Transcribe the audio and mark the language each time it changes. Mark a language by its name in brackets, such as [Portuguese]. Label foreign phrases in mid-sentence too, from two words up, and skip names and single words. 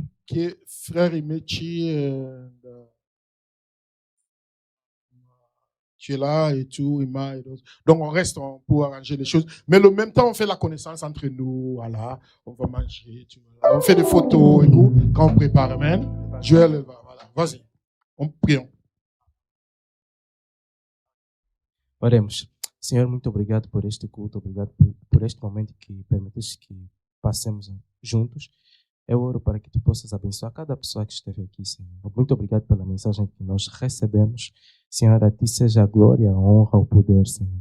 [French] Qui est frère Imechi, tu es là et tout, Ima et d'autres. Donc on reste pour arranger les choses. Mais le même temps, on fait la connaissance entre nous. Voilà, on va manger. On fait des photos et tout quand on prépare. Amen. Joël, voilà, vas-y. Prions. [Portuguese] Oremos. Senhor, muito obrigado por este culto, obrigado por este momento que permitiste que passemos juntos. Eu oro para que tu possas abençoar cada pessoa que esteve aqui, Senhor. Muito obrigado pela mensagem que nós recebemos. Senhor, a ti seja a glória, a honra, o poder, Senhor.